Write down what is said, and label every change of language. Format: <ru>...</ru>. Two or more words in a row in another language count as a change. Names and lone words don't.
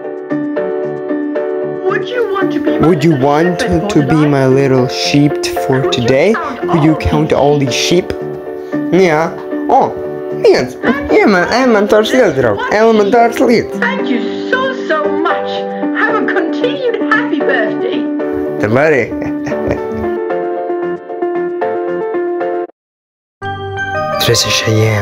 <en>Would you want to be my little sheep for today? Would you count all these sheep?</en> <lv>Jā. Viens. Elementārs lietas, draugi. Elementārs lietas.</lv> <en>Thank you so much. Have a continued happy birthday.</en> <lv>Tev arī. 3 a.m.</lv>